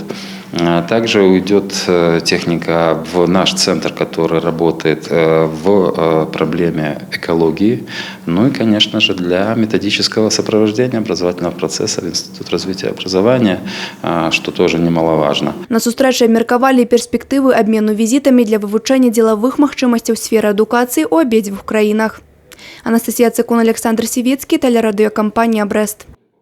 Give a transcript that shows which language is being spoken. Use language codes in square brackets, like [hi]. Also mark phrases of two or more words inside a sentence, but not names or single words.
[ru] Также уйдет техника в наш центр, который работает в проблеме экологии. Ну и, конечно же, для методического сопровождения образовательного процесса в Институт развития образования, что тоже немаловажно. [be] На сустрэчы абмеркавалі перспектывы абмену візітамі для вывучэння дзелавых магчымасцяў сферы адукацыі ў абедзвюх краінах. Анастасія Цыкун, Александр Сівецкі, тэлерадыёкампанія «Брэст».